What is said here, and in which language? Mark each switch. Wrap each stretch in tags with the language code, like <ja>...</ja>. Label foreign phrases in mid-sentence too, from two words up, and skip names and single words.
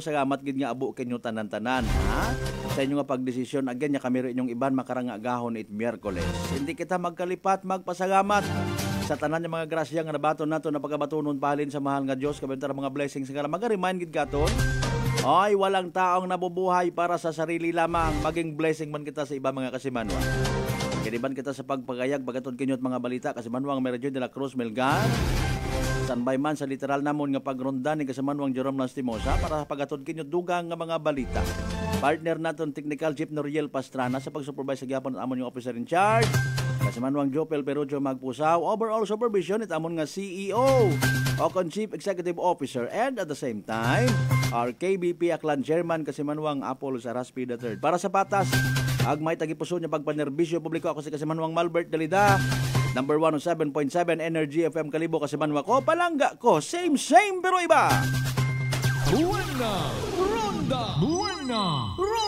<akl>Salamat gid nga abo kinyo tanan-tanan ha. Sa inyo nga pagdesisyon again nya kami inyong iban makaranga gahon it Miyerkules. Hindi kita magkalipat, magpasalamat sa tanan yung mga grasya nga nabaton nato na pagabatunon pahalin sa mahal nga Dios kabantara mga blessings nga maga-remind gid katon Ay,</akl> <tl>walang taong nabubuhay para sa sarili lamang.</tl> <akl>Maging blessing man kita sa iba mga kasimanwa. Kiniban kita sa pagpagayag, bagatod kinyot mga balita, kasimanwang Meredyo de la Cruz Melgar. Sanbay man sa literal namon nga pagronda ni kasimanwang Jerome Lastimosa para pagatod kinyot dugang nga mga balita. Partner naton technical Jeep Noriel Pastrana sa pag-supervise sa gyapon at amon yung</akl> <en>officer in charge.</en> <akl>Kasimanwang Jopel Perucho Magpusaw,</akl> <en>overall supervision</en> <akl>it amon nga CEO o</akl> <en>Chief Executive Officer, and at the same time, our KBP Aklan Chairman kasimanwang Apollo Saraspi III.</en> <akl>Para sa patas, agmay tagipuso niya pagpanerbisyo publiko ako si kasimanwang Malbert Dalida. Number 107.7 Energy FM Kalibo kasimanwa ko, palangga ko, same pero iba. Buena Ronda! Buena</akl>